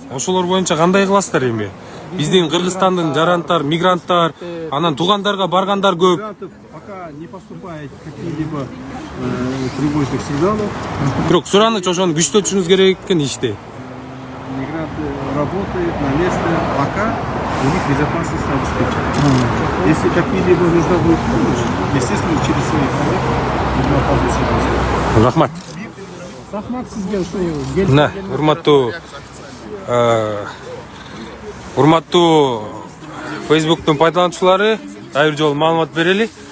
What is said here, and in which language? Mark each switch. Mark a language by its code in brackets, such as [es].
[ky] Ошолор боюнча кандай кыласыздар эми? Биздин Кыргызстандын жарандар, мигранттар, анан туугандарга баргандар көп. [ru] Пока не поступает какие-либо тревожных сигналов, [ky] Бирок сураныч ошону күчтөтүшүңүз керек экен иште. [ru] мигранты работают на месте, пока у них безопасность обеспечена. Если какие-либо нужна будет помощь, естественно, через своих коллег нужно оказывать содействие. [ky] Рахмат. Рахмат сизге что Мына урматтуу Facebook'тун пайдалануучулары, ар бир жолу маалымат берели.